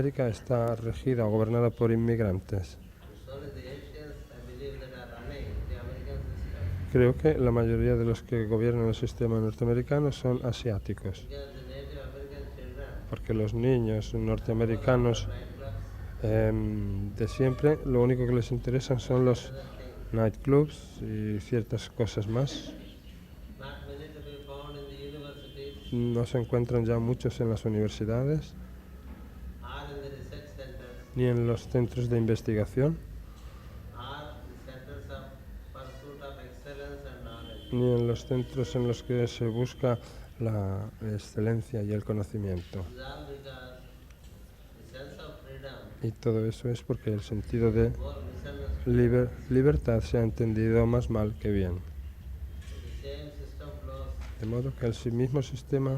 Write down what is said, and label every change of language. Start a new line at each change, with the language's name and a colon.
Spanish: está regida o gobernada por inmigrantes.
English: It's only the Asians, I believe, that are running the American system.
Spanish: Creo que la mayoría de los que gobiernan el sistema norteamericano son asiáticos,
English: Because the Native American children
Spanish: porque los niños norteamericanos de siempre lo único que les interesan son los nightclubs y ciertas cosas más.
English: Not many to be found in the universities
Spanish: No se encuentran ya muchos en las universidades
English: or in the research centers
Spanish: ni en los centros de investigación
English: or the centers of pursuit of excellence and knowledge.
Spanish: ni en los centros en los que se busca la excelencia y el conocimiento.
English: This is all because the sense of freedom
Spanish: Y todo eso es porque el sentido de
English: more misunderstood.
Spanish: libertad se ha entendido más mal que bien.
English: The same system flows
Spanish: De modo que el mismo sistema